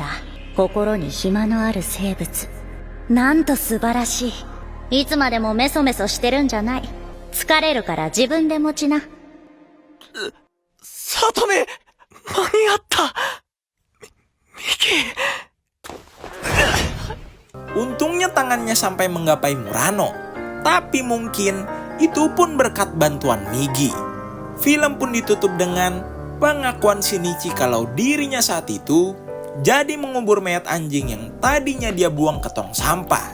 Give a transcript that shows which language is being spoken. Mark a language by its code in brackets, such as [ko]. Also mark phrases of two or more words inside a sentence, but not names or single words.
[ja] 心に暇のある生物。なんと素晴らしい。いつまでもメソメソしてるんじゃない。疲れるから自分で持ちな。里美！間に合った！ミキ。 [id] Untungnya tangannya sampai menggapai Murano. Tapi mungkin itu pun berkat bantuan Migi. Film pun ditutup dengan pengakuan Shinichi kalau dirinya saat itu jadi mengubur mayat anjing yang tadinya dia buang ke tong sampah.